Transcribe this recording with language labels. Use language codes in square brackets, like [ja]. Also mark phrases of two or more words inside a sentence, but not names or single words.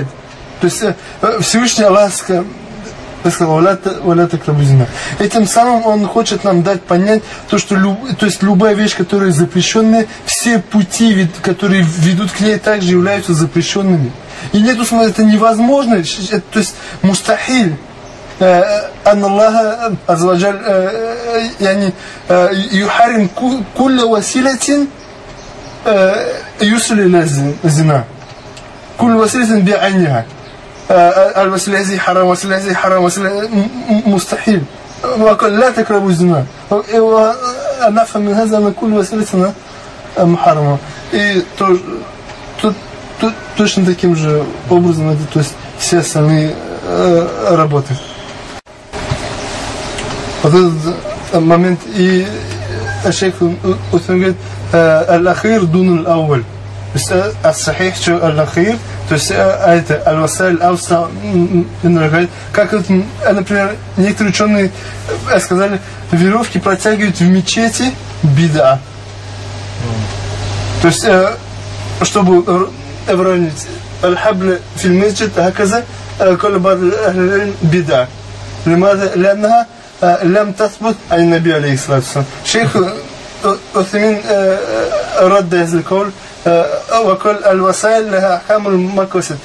[ru] То есть Всевышний Аллах сказал, этим самым он хочет нам дать понять, то, что то есть любая вещь, которая запрещенная, все пути, которые ведут к ней, также являются запрещенными. И нету смысла, это невозможно, то есть мустахиль. [ar] أن الله عز وجل يعني يحرم كل وسيلة يوصل إلى الزنا، كل وسيلة بعينها. الوسيلة هذه حرام، وسيلة هذه حرام، وسيلة مستحيل. وقال لا تقربوا الزنا. ونفهم من هذا أن كل وسيلة محرمة. [ru] И точно таким же образом это, то есть все остальные работы. Вот этот момент, и шейх говорит, [ar] الآخر دون الأول. [ru] То есть ас-сахих, что аль-ахир, то есть это [ar] الوسائل أوسع, [ru] как, например, некоторые ученые сказали, веревки протягивают в мечети бида. То есть, чтобы выровнять [ar] الحبل في المسجد هكذا, قال بعض أهل العلم بدعة. لماذا؟ لأنها لم تثبت عن النبي عليه الصلاة والسلام. شيخ عثيمين رد هذا القول وقال الوسائل لها أحكام المقاصد.